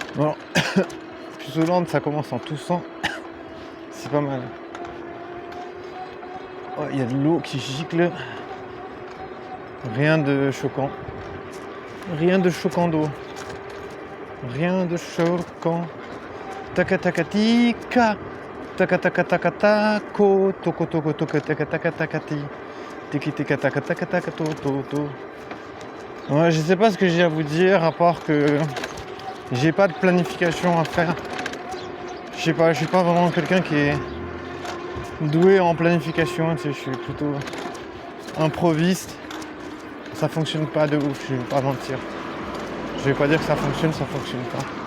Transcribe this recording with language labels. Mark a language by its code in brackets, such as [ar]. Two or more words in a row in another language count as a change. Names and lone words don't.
[fr] Bon, plus Hollande, ça commence en toussant. C'est pas mal. Oh, il y a de l'eau qui gicle. Rien de choquant. Rien de choquant d'eau. Rien de choquant. Taka taka tika. Taka taka taka tako. Toko toko toko taka taka taka ti. Tiki tika taka taka taka to to to. Ouais, je sais pas ce que j'ai à vous dire à part que j'ai pas de planification à faire. Je sais pas, je suis pas vraiment quelqu'un qui est doué en planification, tu sais, je suis plutôt improviste. Ça fonctionne pas de ouf, je vais pas mentir. Je vais pas dire que ça fonctionne pas.